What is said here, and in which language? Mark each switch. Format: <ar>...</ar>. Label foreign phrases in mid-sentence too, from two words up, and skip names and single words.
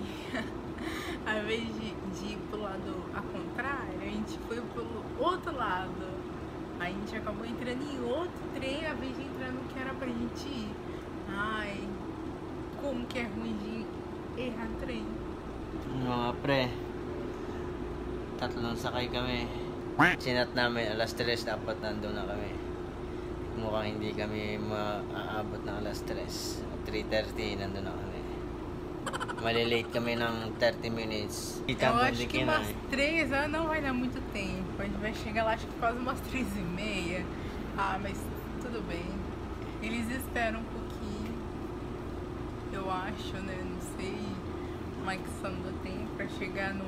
<pt>Ao invés de ir pro lado ao contrário, a gente foi pelo outro lado. A gente acabou entrando em outro trem, ao invés de entrar no que era pra gente ir. Ai, como que é ruim de errar trem.</pt> <tl>Mga pre, tatlong sakay kami. Sinat namin alas 3 dapat nandun na kami. Mukhang hindi kami maaabot ng alas 3. 3:30 nandun na kami. Malilate kami ng 30 minutes.</tl> <pt>Eu acho que umas 3 não vai dar muito tempo. A gente vai chegar lá acho que quase umas 3:30. Ah, mas tudo bem. Eles esperam um pouquinho. Eu acho, né? Não sei como é que são do tempo pra chegar no.</pt>